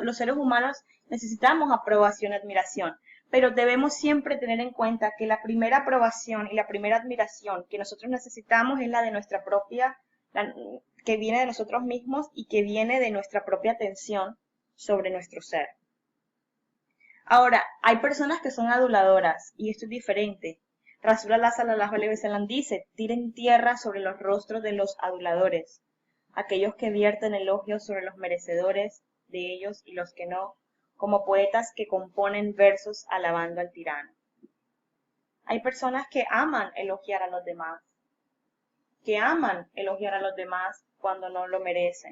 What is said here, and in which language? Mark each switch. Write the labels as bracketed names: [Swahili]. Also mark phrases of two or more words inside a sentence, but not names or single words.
[Spanish] Los seres humanos necesitamos aprobación y admiración, pero debemos siempre tener en cuenta que la primera aprobación y la primera admiración que nosotros necesitamos es la de nuestra propia, que viene de nosotros mismos y que viene de nuestra propia atención sobre nuestro ser. Ahora, hay personas que son aduladoras y esto es diferente. [Arabic] رسول الله صلى الله عليه وسلم [Spanish] dice, tiren tierra sobre los rostros de los aduladores, aquellos que vierten elogios sobre los merecedores de ellos y los que no, como poetas que componen versos alabando al tirano. Hay personas que aman elogiar a los demás, cuando no lo merecen.